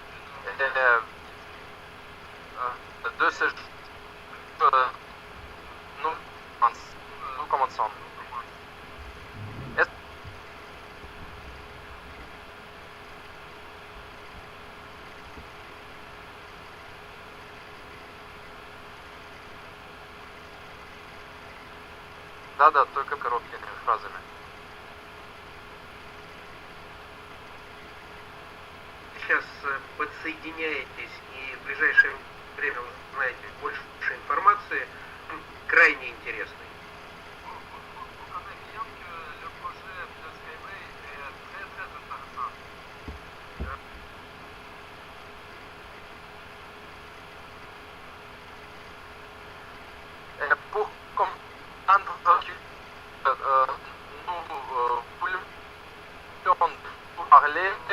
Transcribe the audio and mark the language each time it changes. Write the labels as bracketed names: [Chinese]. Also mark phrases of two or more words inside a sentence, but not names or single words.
[French] de ce nous commençons. [Russian] Да, только короткими фразами. сейчас подсоединяетесь и в ближайшее время узнаете больше информации, крайне интересной. [French] Pour comprendre que nous voulions parler,